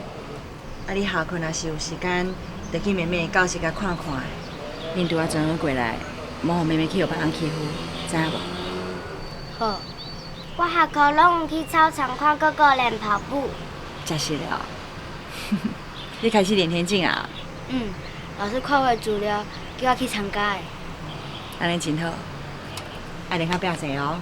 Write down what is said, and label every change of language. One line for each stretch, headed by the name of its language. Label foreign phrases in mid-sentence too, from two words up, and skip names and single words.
Min Nan Chinese: 啊，你下课若是有时间，就去妹妹的教室甲看看。恁拄仔转学过来，莫互妹妹去互别人欺负，知影无？好，我下课拢有去操场看哥哥练跑步。真是了。你开始练田径啊？老师看我资料，叫我去参加的。安尼真好，爱练较拼势哦。